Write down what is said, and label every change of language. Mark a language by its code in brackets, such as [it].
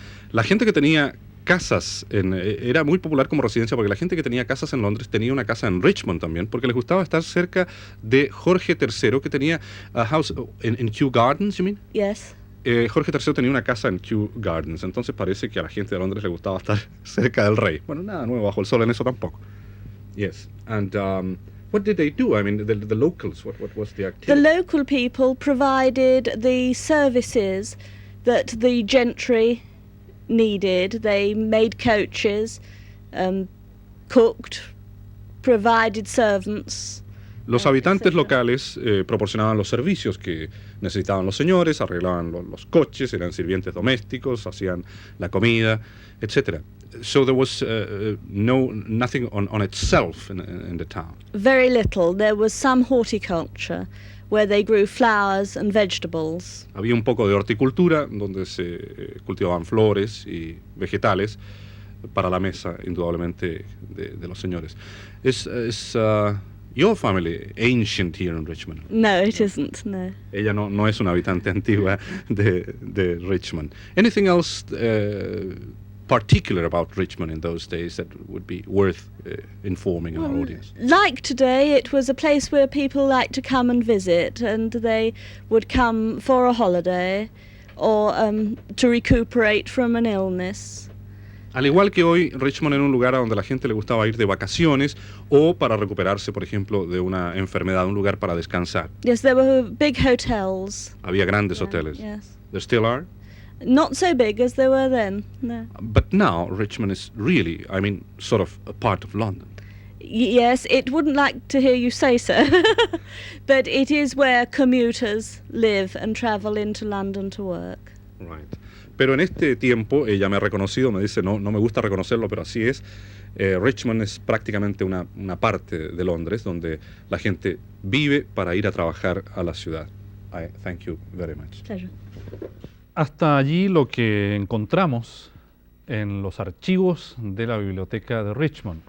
[es] La gente que tenía casas era muy popular como residencia porque la gente que tenía casas en Londres tenía una casa en Richmond también porque les gustaba estar cerca de Jorge III, que tenía [en] a house in Kew Gardens, you mean? Yes. [es] Jorge III tenía una casa en Kew Gardens, entonces parece que a la gente de Londres le gustaba estar cerca del rey. Bueno, nada nuevo bajo el sol en eso tampoco. [en] Yes, and what did they do? I mean, the locals, what was the activity? The local people provided the services that the gentry needed. They made coaches, cooked, provided servants. [es] Los habitantes locales proporcionaban los servicios que necesitaban los señores, arreglaban los coches, eran sirvientes domésticos, hacían la comida, etc. [en] So there was nothing on itself in the town. Very little. There was some horticulture where they grew flowers and vegetables. [es] Había un poco de horticultura donde se cultivaban flores y vegetales para la mesa, indudablemente, de los señores. [en] Is your family ancient here in Richmond? No, it isn't, no. [es] Ella no es una habitante antigua de Richmond. [en] Anything else particular about Richmond in those days that would be worth informing our audience? Like today, it was a place where people liked to come and visit, and they would come for a holiday or to recuperate from an illness. [es] Al igual que hoy, Richmond era un lugar a donde la gente le gustaba ir de vacaciones o para recuperarse, por ejemplo, de una enfermedad, un lugar para descansar. [en] Yes, there were big hotels. [es] Había grandes hoteles. [en] Yes. There still are? Not so big as they were then, no. But now Richmond is really, I mean, sort of a part of London. Yes, it wouldn't like to hear you say so, but it is where commuters live and travel into London to work. Right. [es] Pero en este tiempo, ella me ha reconocido, me dice, no me gusta reconocerlo, pero así es. Richmond es prácticamente una parte de Londres donde la gente vive para ir a trabajar a la ciudad. [en] I thank you very much. Pleasure. [es] Hasta allí lo que encontramos en los archivos de la biblioteca de Richmond.